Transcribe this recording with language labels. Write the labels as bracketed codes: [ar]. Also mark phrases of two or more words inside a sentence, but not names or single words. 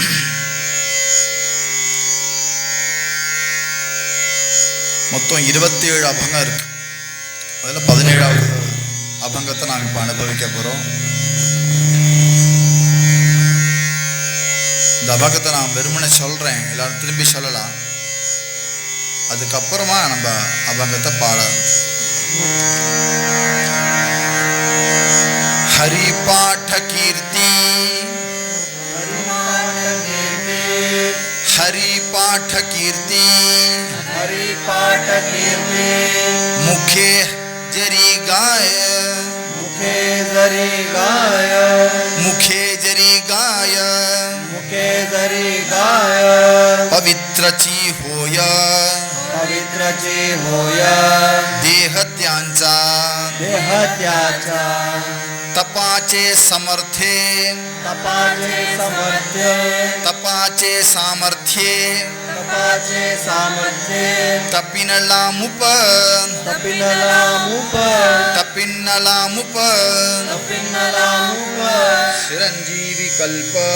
[ta] மொத்தம் 27 அபங்கம் இருக்கு. அதில் 17வது அபங்கத்தை நாம் இப்போ அனுபவிக்க போகிறோம். இந்த அபங்கத்தை நான் வெறுமனே சொல்கிறேன், எல்லாரும் திரும்பி சொல்லலாம். அதுக்கப்புறமா நம்ம அபங்கத்தை பாட. [mr] हरि पाठ कीर्ति हरि पाठ कीर्ति मुखे जरी गाय मुखे जरी गाय मुखे जरी गाय मुखे जरी गाय पवित्र ची होया देह त्यांचा तपाचे समर्थे तपाचे सामर्थ्ये तपिनलामुप चिरंजीवी कल्प